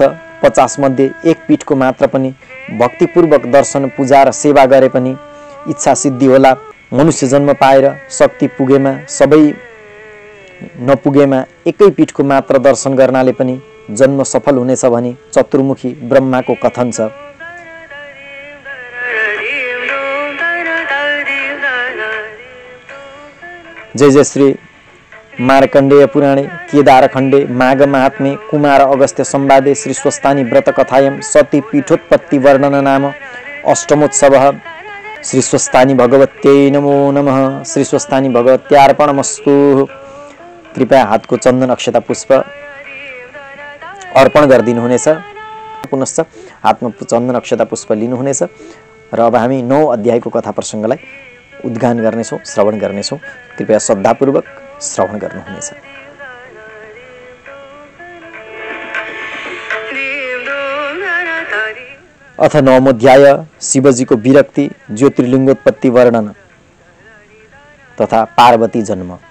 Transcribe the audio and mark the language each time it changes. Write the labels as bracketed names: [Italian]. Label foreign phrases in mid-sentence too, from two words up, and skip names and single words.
[Nepali] 50 मध्ये एक पीठको मात्र पनि भक्तिपूर्वक दर्शन पूजा र सेवा गरे पनि इच्छा सिद्धि होला। मनुष्य जन्म पाएर शक्ति पुगेमा सबै नपुगेमा एकै पीठको मात्र दर्शन गर्नाले पनि जन्म सफल हुनेछ भनी चतुर्मुखी ब्रह्माको कथन छ। [Sanskrit] जय जय श्री मार्कण्डेय पुराणे केदारखण्डे माघ महात्म्ये कुमार अगस्त्य संवादे श्री स्वस्तानी व्रत कथायां सती पीठोत्पत्ति वर्णन नाम अष्टमोत्सवः। श्री स्वस्तानी भगवत्यै नमो नमः। श्री स्वस्तानी भगवत्यार्पणमस्तु। [Nepali] कृपया हातको चन्दन अक्षता पुष्प अर्पण गरिदिनुहुनेछ। पुनश्च हातमा चन्दन अक्षता पुष्प लिनुहुनेछ र अब हामी 9 अध्यायको कथा प्रसङ्गलाई उद्गान गर्नेछौँ, श्रवण गर्नेछौँ। कृपया श्रद्धापूर्वक श्रवण गर्नुहुनेछ। [Sanskrit] अथ नवमोऽध्याय [Nepali] शिवजीको विरक्ति, ज्योतिर्लिङ्गोत्पत्ति वर्णन तथा पार्वती जन्म।